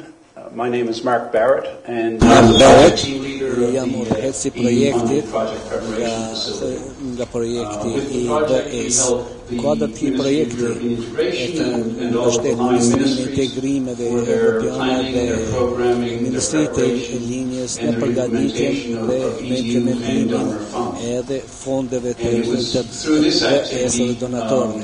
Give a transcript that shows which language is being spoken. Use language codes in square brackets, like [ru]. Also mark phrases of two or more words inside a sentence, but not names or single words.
[en] My name is Mark Barrett, and I'm the team leader of the EU Project Preparation [sq] nga projekti i BES. Kuadrat i projekti e mbështetjes në integrimeve evropiane dhe Ministritë e linjës në përgatitjen dhe në implementimin edhe fondeve të BES dhe donatorëve.